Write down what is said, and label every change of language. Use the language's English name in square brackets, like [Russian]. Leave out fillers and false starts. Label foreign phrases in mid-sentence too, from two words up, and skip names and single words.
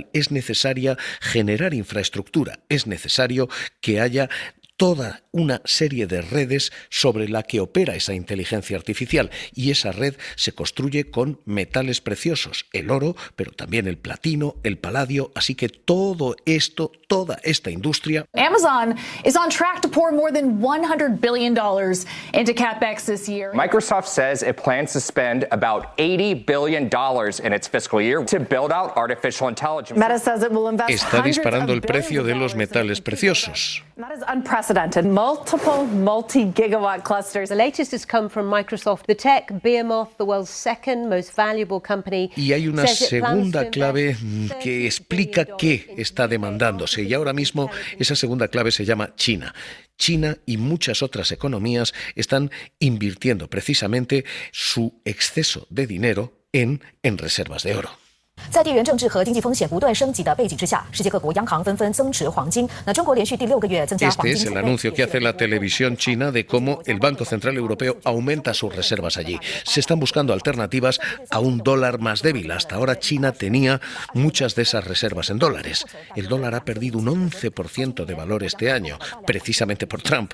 [Spanish] Es necesaria generar infraestructura, es necesario que haya toda una serie de redes sobre la que opera esa inteligencia artificial, y esa red se construye con metales preciosos, el oro, pero también el platino, el paladio, así que todo esto, toda esta industria. [English] Amazon is on track to pour more than $100 billion into CapEx this year. Microsoft says it plans to spend about $80 billion in its fiscal year to build out artificial intelligence. Meta says it will invest [Spanish] Está disparando el precio de los metales preciosos. [English] That is unprecedented. Multiple multi-gigawatt clusters. The latest has come from Microsoft. The tech behemoth, the world's second most valuable company. [Spanish] Y hay una segunda clave que explica qué está demandándose, y ahora mismo esa segunda clave se llama China. China y muchas otras economías están invirtiendo precisamente su exceso de dinero en reservas de oro. [Chinese] 在地缘政治和经济风险不断升级的背景之下，世界各国央行纷纷增持黄金。那中国连续第6个月增加黄金。 [Spanish] Este es el anuncio que hace la televisión china de cómo el Banco Central Europeo aumenta sus reservas allí. Se están buscando alternativas a un dólar más débil. Hasta ahora China tenía muchas de esas reservas en dólares. El dólar ha perdido un 11% de valor este año, precisamente por Trump.